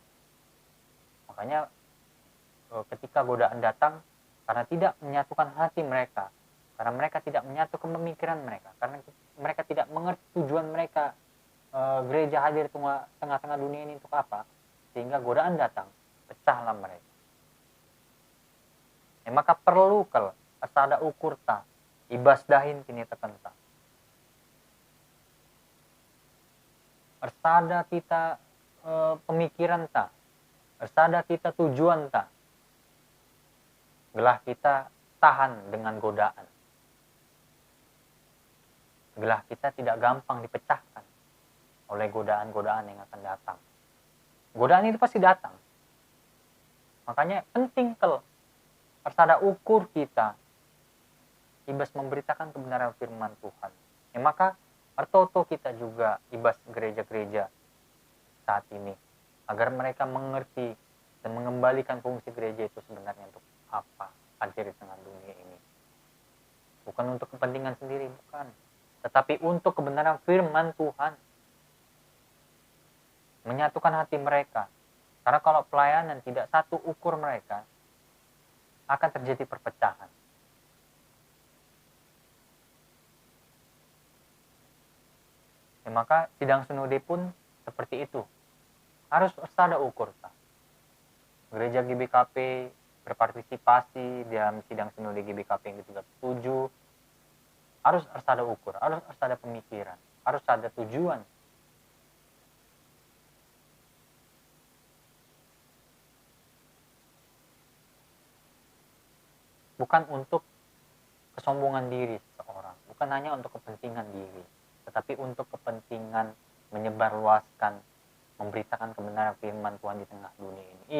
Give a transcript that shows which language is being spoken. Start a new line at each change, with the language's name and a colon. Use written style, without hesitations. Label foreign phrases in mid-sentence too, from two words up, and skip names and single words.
Indonesian: Makanya ketika godaan datang, karena tidak menyatukan hati mereka, karena mereka tidak menyatukan pemikiran mereka, karena mereka tidak mengerti tujuan mereka gereja hadir di tengah-tengah dunia ini untuk apa, sehingga godaan datang, pecahlah mereka. Maka perlu kalau
Batak Karo: asada ukur ta, ibas dahin kini tekenta. Ersada kita pemikiran ta, ersada kita tujuan ta, gelah
Indonesian: kita tahan dengan godaan. Gelah kita tidak gampang dipecahkan oleh godaan-godaan yang akan datang. Godaan itu pasti datang. Makanya penting kalau
Batak Karo: ersada ukur kita ibas
Indonesian: memberitakan kebenaran firman Tuhan. Maka artoto kita juga ibas gereja-gereja saat ini agar mereka mengerti dan mengembalikan fungsi gereja itu sebenarnya untuk apa hadir di tengah dunia ini. Bukan untuk kepentingan sendiri, bukan, tetapi untuk kebenaran firman Tuhan, menyatukan hati mereka. Karena kalau pelayanan tidak satu ukur mereka, akan terjadi perpecahan. Maka sidang sinode pun seperti itu. Harus ada ukur. Gereja GBKP berpartisipasi dalam sidang sinode GBKP yang ke-37. Harus ada ukur, harus ada pemikiran, harus ada tujuan. Bukan untuk kesombongan diri seseorang, bukan hanya untuk kepentingan diri, tetapi untuk kepentingan menyebarluaskan, memberitakan kebenaran firman Tuhan di tengah dunia ini.